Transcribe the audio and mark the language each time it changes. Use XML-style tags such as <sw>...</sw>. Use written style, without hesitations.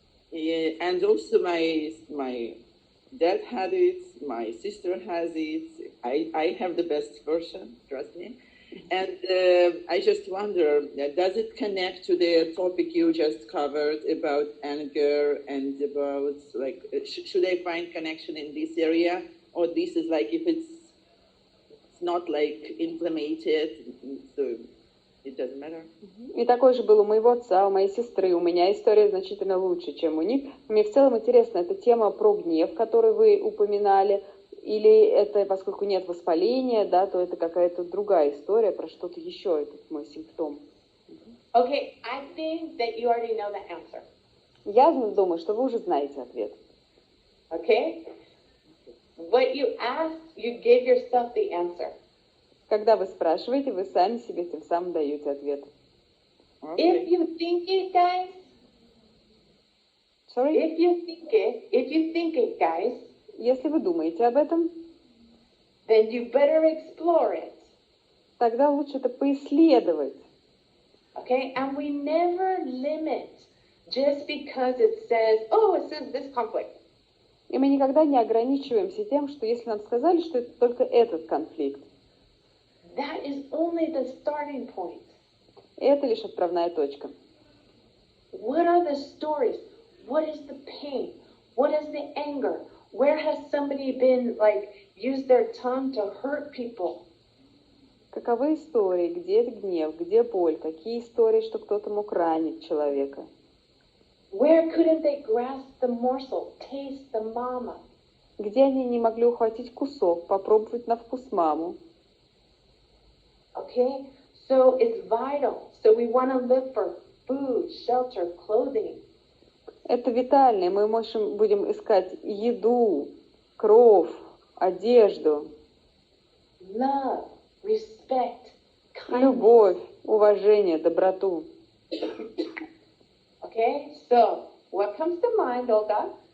<en>Yeah, and also my dad had it, my sister has it. I have the best version, trust me. And I just wonder, does it connect to the topic you just covered about anger and about, like, should I find connection in this area? Or this is like, if it's not like implemented, so it doesn't matter?</en> <ru>И такой же был у моего отца, у моей сестры. У меня история значительно лучше, чем у них. Мне в целом интересно, это тема про гнев, которую вы упоминали, или это, поскольку нет воспаления, да, то это какая-то другая история про что-то еще, этот мой симптом.</ru> <en>Okay, I think that you already know the answer.</en> <ru>Я думаю, что вы уже знаете ответ.</ru> <en>Okay? What you asked, you gave yourself the answer.</en> <ru>Когда вы спрашиваете, вы сами себе тем самым даете ответ.</ru> <en>If you think it, guys, Sorry? if you think it, guys,</en> <ru>Если вы думаете об этом,</ru> <en>then you better explore it.</en> <ru>тогда лучше это поисследовать.</ru> <en>Okay? And we never limit just because it says this conflict.</en> <ru>И мы никогда не ограничиваемся тем, что если нам сказали, что это только этот конфликт,</ru> <en>That is only the starting point.</en> <ru>это лишь отправная точка.</ru> <en>What are the stories? What is the pain? What is the anger? Where has somebody been, used their tongue to hurt people?</en> <ru>Каковы истории, где гнев, где боль, какие истории, что кто-то мог ранить человека?</ru> <en>Where couldn't they grasp the morsel, taste the mama?</en> <ru>Где они не могли ухватить кусок, попробовать на вкус маму?</ru> <en>Okay? So it's vital. So we want to look for food, shelter, clothing.</en> <ru>Это витальное. Мы будем искать еду, кров, одежду,</ru> <en>Love, respect, kindness.</en> <ru>любовь, уважение, доброту.</ru> <en>Okay, so what comes to mind, Olga?</en>